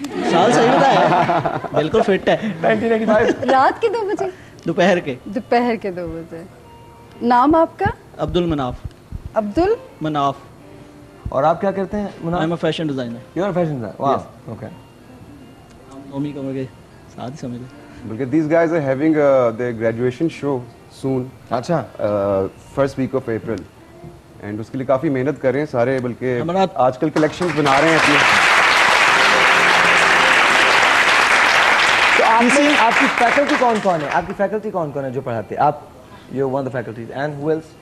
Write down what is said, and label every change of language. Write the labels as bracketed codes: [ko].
[hi] साल सही बताया, बिल्कुल फिट है। 1985 रात के 2 बजे, दोपहर के 2 बजे। नाम आपका? अब्दुल मनाफ। अब्दुल मनाफ। और आप क्या करते हैं? [en] I am a fashion designer. You are fashion designer, वाह, okay. [hi] नोमी कमर के साथ ही समझ लो। [en] बल्कि these guys are having their graduation show soon. [hi] अच्छा, [en] first week of April. [hi] And उसके लिए काफ़ी मेहनत कर रहे हैं सारे, बल्कि हमारा आजकल कलेक्शंस बना रहे हैं अपनी। तो आपकी फैकल्टी कौन है? आपकी फैकल्टी कौन है जो पढ़ाते हैं? आप [en] You one the faculties and who else?